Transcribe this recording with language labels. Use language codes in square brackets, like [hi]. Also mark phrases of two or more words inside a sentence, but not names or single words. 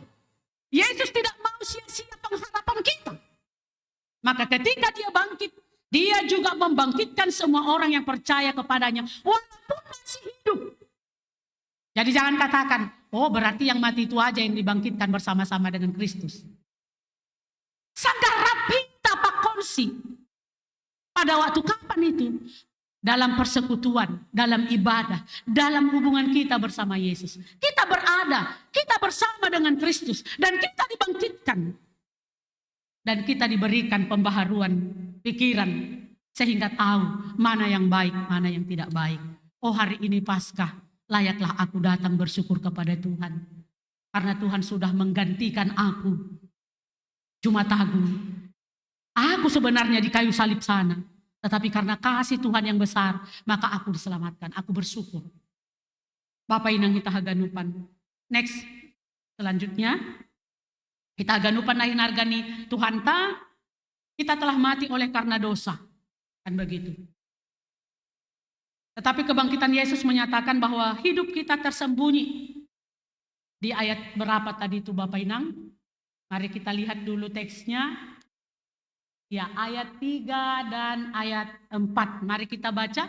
[id] Yesus tidak mau sia-sia pengharapan kita. Maka ketika dia bangkit, dia juga membangkitkan semua orang yang percaya kepadanya walaupun masih hidup. Jadi jangan katakan, oh berarti yang mati itu aja yang dibangkitkan bersama-sama dengan Kristus. [bts] Sandarapita pakonsi. [id] Pada waktu kapan itu? Dalam persekutuan, dalam ibadah, dalam hubungan kita bersama Yesus. Kita berada, kita bersama dengan Kristus. Dan kita dibangkitkan. Dan kita diberikan pembaharuan pikiran. Sehingga tahu mana yang baik, mana yang tidak baik. Oh hari ini Paskah, layaklah aku datang bersyukur kepada Tuhan. Karena Tuhan sudah menggantikan aku. Jumat Agung. Aku sebenarnya di kayu salib sana. Tetapi karena kasih Tuhan yang besar, maka aku diselamatkan. Aku bersyukur. Bapak Inang [bts] kita haganupan. [id] Next. Selanjutnya. [bts] Kita haganupan nahin hargani Tuhan ta. [id] Kita telah mati oleh karena dosa. Kan begitu. Tetapi kebangkitan Yesus menyatakan bahwa hidup kita tersembunyi. Di ayat berapa tadi itu Bapak Inang? Mari kita lihat dulu teksnya. Ya, ayat 3 dan ayat 4. Mari kita baca.